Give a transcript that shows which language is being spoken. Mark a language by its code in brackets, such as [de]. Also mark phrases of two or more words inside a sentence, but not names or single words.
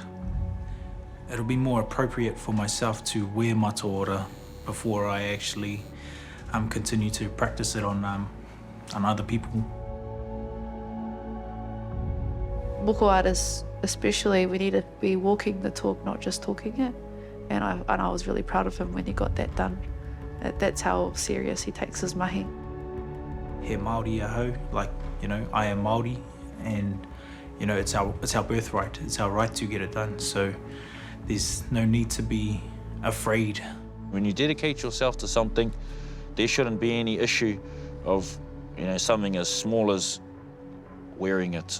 [en] It'll be more appropriate for myself to wear mataora before I actually continue to practice it on other people. Moko artists, especially, we need to be walking the talk, not just talking it. And I was really proud of him when he got that done. That's how serious he takes his mahi. [mi] He Māori ahau, [en] like, I am Māori, and, it's our birthright. It's our right to get it done. So there's no need to be afraid. When you dedicate yourself to something, there shouldn't be any issue of, something as small as wearing it.